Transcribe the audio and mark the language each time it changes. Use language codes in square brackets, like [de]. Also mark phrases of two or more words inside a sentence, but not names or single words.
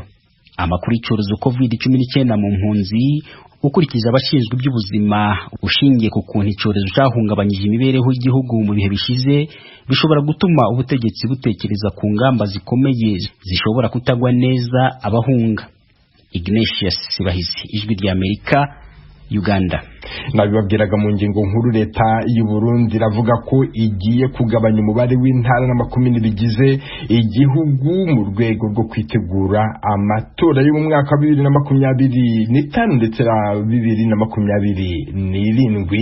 [rw] Amakuru y'icyorezo COVID-19 mu mpunzi, ukurikije abashinzwe iby'ubuzima, ushingiye ku kuntu icyorezo cyahungabanyije imibereho y'igihugu mu bihe bishize, bishobora gutuma ubutegetsi butekereza ku ngamba zikomeye zishobora kutagwa neza abahunga. Ignatius Bahizi, Ijwi ry'Amerika, Uganda. Nabibabwiraga mu ngingo nkuru, leta y'u Burundi iravuga ko igiye kugabanya umubare w'intara n'amakomine bigize igihugu mu rwego rwo kwitegura amatora yo mu mwaka wa 2025 ndetse na 2027.